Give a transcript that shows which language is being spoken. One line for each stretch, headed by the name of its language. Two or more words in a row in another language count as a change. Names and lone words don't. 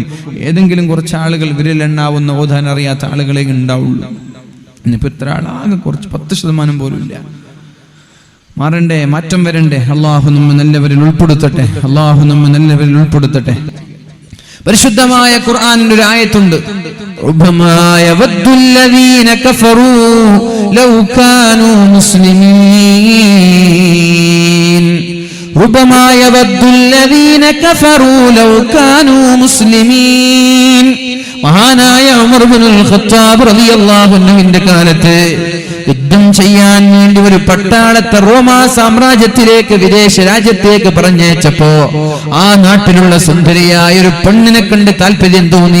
Malayalam: ഏതെങ്കിലും കുറച്ച് ആളുകൾ വിരലെണ്ണാവുന്ന ഓതാൻ അറിയാത്ത ആളുകളെ ഉണ്ടാവുള്ളൂ. ഇന്നിപ്പോ ഇത്ര ആളാകെ കുറച്ച് 10% പോലും ഇല്ല. മാറണ്ടേ, മാറ്റം വരണ്ടേ. അള്ളാഹു നമ്മെ നല്ലവരിൽ ഉൾപ്പെടുത്തട്ടെ. അള്ളാഹു നമ്മെ നല്ലവരിൽ ഉൾപ്പെടുത്തട്ടെ. പരിശുദ്ധമായ ഖുർആനിൽ ഒരു ആയത്തുണ്ട്,
Arabic: ربما يود الذين كفروا لو كانوا مسلمين ربما يود الذين كفروا لو كانوا مسلمين.
Malayalam: മഹാനായ ഉമർ ഇബ്നുൽ ഖത്താബ് റളിയല്ലാഹു അൻഹുവിന്റെ കാലത്ത് യുദ്ധം ചെയ്യാൻ വേണ്ടി ഒരു പട്ടാളത്തെ റോമാ സാമ്രാജ്യത്തിലേക്ക്, വിദേശ രാജ്യത്തേക്ക് പറഞ്ഞയച്ചപ്പോ ആ നാട്ടിലുള്ള സുന്ദരിയായ ഒരു പെണ്ണിനെ കണ്ട് താല്പര്യം തോന്നി.